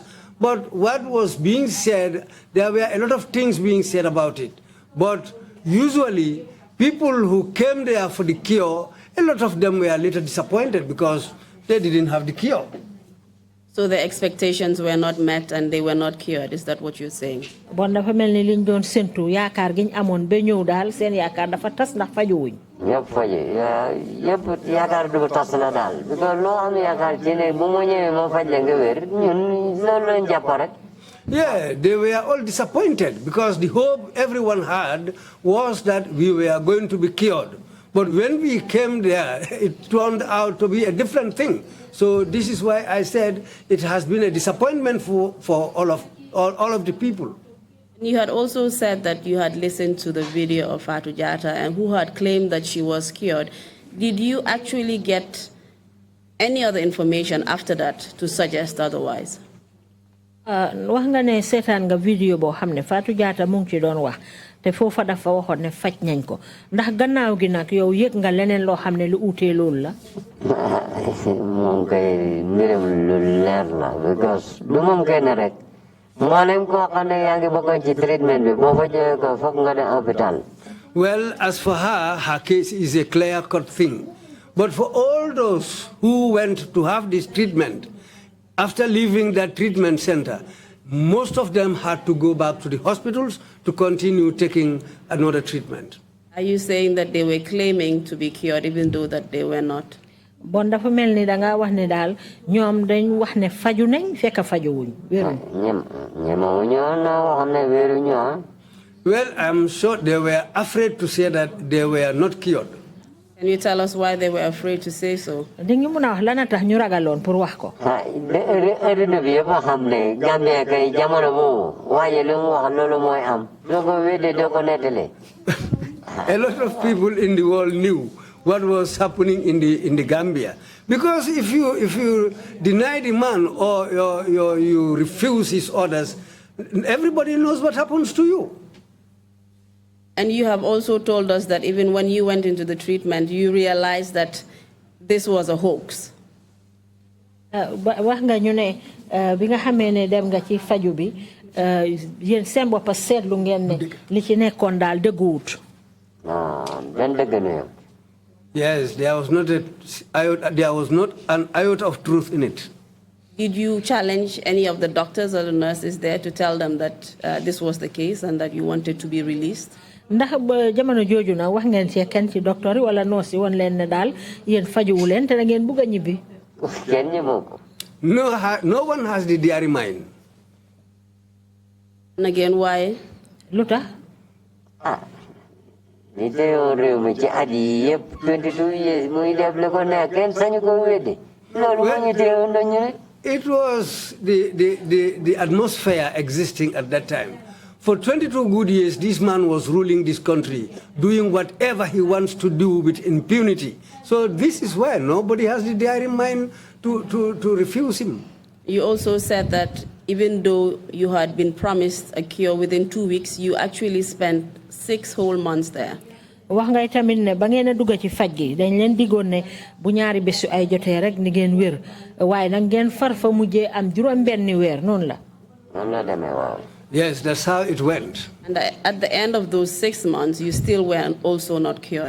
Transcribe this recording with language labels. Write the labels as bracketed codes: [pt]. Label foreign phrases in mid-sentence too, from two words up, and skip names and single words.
[en] But what was being said, there were a lot of things being said about it. But usually, people who came there for the cure, a lot of them were later disappointed because they didn't have the cure. So the expectations were not met and they were not cured. Is that what you're saying? [wo] Bon dafa melni liñ doon sentu yaakar giñ amone ba ñew dal seen yaakar dafa tas ndax faju wuñ. Ñep faje yep yaakar du tas la dal because lo am yaakar ci ne bu mo ñewé mo faj la nga wër ñun loolu lañ japp rek. [en] Yeah, they were all disappointed because the hope everyone had was that we were going to be cured. But when we came there, it turned out to be a different thing. So this is why I said it has been a disappointment for all of the people. You had also said that you had listened to the video of Fatou Jatta and who had claimed that she was cured. Did you actually get any other information after that to suggest otherwise? [wo] Wax nga ne seetaan nga video boo xam ne Fatou Jatta mu ngi ci doon wax te foofa dafa waxoon ne faj nañ ko ndax gannaaw gi nag yow yëg nga leneen loo xam ne lu uutee loolu la. moom kay mbiram lu leer la because du moom kay ne rek mboolem koo xam ne yaa ngi bokkoon ci treatment bi boo fa jógee ko foog nga dem hôpital. [en] Well, as for her case is a clear-cut thing. But for all those who went to have this treatment, after leaving that treatment center, most of them had to go back to the hospitals to continue taking another treatment. Are you saying that they were claiming to be cured even though that they were not? [wo] Bon dafa melni da nga wax ne dal ñom dañ wax ne faju nañ fekk faju wuñ wëru [en] Well, I'm sure they were afraid to say that they were not cured. Can you tell us why they were afraid to say so? [wo] Dañu mëna wax lana tax ñu ragaloon pour wax ko. Aduna bi yëpp xam ne Gambia kay jamono boobu waaye lu mu wax loolu mooy am. Doo ko wedde doo ko nettali. [en] A lot of people in the world knew what was happening in the Gambia. Because if you deny the man or you refuse his orders, everybody knows what happens to you. And you have also told us that even when you went into the treatment, you realized that this was a hoax. [wo] Wax nga ñu ne bi nga xamee ne dem nga ci faju bi yéen seen bopp seetlu ngeen ne li ci nekkoon daal dëgguwut. Ben dëgg na yow. [en] Yes, there was not an iota of truth in it. Did you challenge any of the doctors or the nurses there to tell them that this was the case and that you wanted to be released? [wo] Ndax jamono jooju na wax ngeen ci kenn ci docteur yi wala nurse yi woon leen ne daal yéen fajuwu leen te da ngeen bugg a ñibbi. Kenn ñëwoo ko. [en] No one has the diary mind. And again, why? [wo] Lu tax. Ni te yow réew mi ci at yi yëpp 22 years muy def li ko nekk kenn sañu ko weddi. Loolu moo ñu teewoon dañu ne. [en] It was the atmosphere existing at that time. For 22 good years, this man was ruling this country, doing whatever he wants to do with impunity. So this is why nobody has the diary mind to refuse him. You also said that even though you had been promised a cure within 2 weeks, you actually spent 6 whole months there. [wo] Wax nga tamit ne ba ngeen a dugg ci faj gi dañ leen digoon ne bu ñaari bés ay jotee rek ni ngeen wér waaye nag ngeen far fa mujjee am juróom benni weer noonu la. Noonu la demee waaw. [en] Yes, that's how it went. And at the end of those 6 months, you still were also not cured.